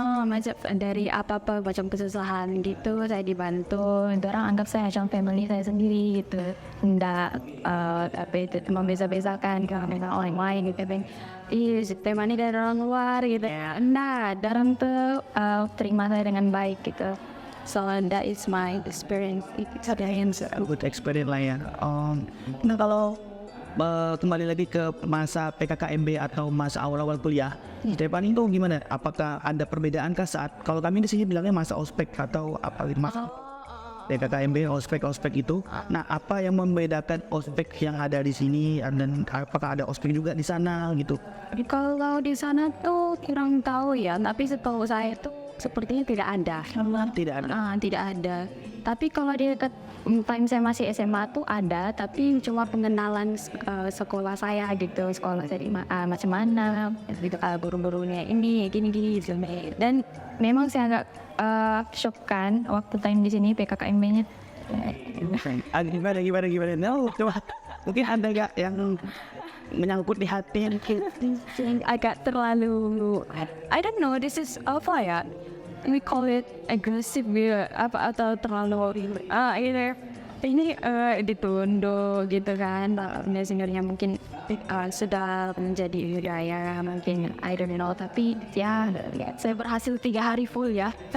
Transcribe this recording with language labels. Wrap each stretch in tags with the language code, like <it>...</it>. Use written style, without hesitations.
<id>Macam dari apa-apa macam kesusahan gitu saya dibantu. Orang anggap saya macam family saya sendiri gitu. Nggak membeza-bezakan dengan orang lain gitu. Sistem ini dari orang luar gitu ya. Nggak, orang tuh terima saya dengan baik gitu.</id> <en>So that is my experience. Good experience</en> <id>lah ya. Nah kalau kembali lagi ke masa PKKMB atau masa awal-awal kuliah, Stephanie itu gimana? Apakah ada perbedaan kah saat kalau kami di sini bilangnya masa ospek atau apa gitu masa PKKMB ospek itu? Nah apa yang membedakan ospek yang ada di sini dan apakah ada ospek juga di sana gitu? Kalau di sana tuh kurang tahu ya, tapi setahu saya tuh sepertinya tidak ada. Tidak ada. Tidak ada. Tapi kalau di dekat time saya masih SMA tuh ada, tapi cuma pengenalan sekolah saya gitu, sekolah saya macam mana, gitu, guru-gurunya ini gini-gini gitu. Dan memang saya agak shock kan waktu time di sini PKKMB-nya. Gimana? No, coba mungkin ada nggak yang menyangkut di hati? Agak terlalu,</id> <en>I don't know, this is</en> <id>apa ya?</id> <en>We call it aggressive</en> <id>gitu, apa atau terlalu ini ditunduk gitu kan, seniornya mungkin sudah menjadi budaya mungkin,</id> <en>I don't know,</en> <id>tapi ya saya berhasil 3 hari full ya.</id>